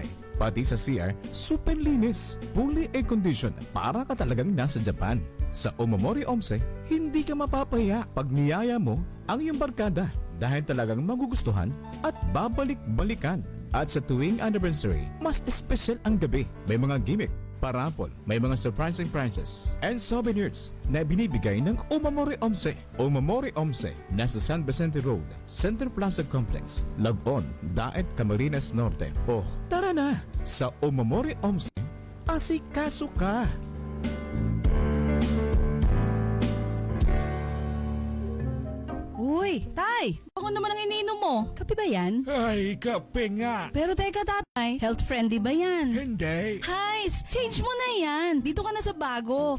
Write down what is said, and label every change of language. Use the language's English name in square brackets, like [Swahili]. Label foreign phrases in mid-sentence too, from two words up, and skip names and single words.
[Filipino] Pati sa CR, super linis, [English] fully air-conditioned, [Filipino] para ka talagang nasa Japan. Sa Omamori Omse, hindi ka mapapaya pag niyaya mo ang iyong barkada dahil talagang magugustuhan at babalik-balikan. At sa tuwing anniversary, mas special ang gabi. May mga gimmick, parapol, may mga [English] surprising prizes, and souvenirs [Filipino] na binibigay ng Omamori Omse. Omamori Omse, nasa San Vicente Road, Center Plaza Complex, Lagon, Daet, Camarines Norte. Oh, tara na! Sa Omamori Omse, asikaso ka! Uy, Tay! Ako naman ang iniinom mo. Kape ba yan? Ay, kape nga. Pero teka, Tatay, health-friendly ba yan? Hindi. Hays, change mo na yan. Dito ka na sa bago.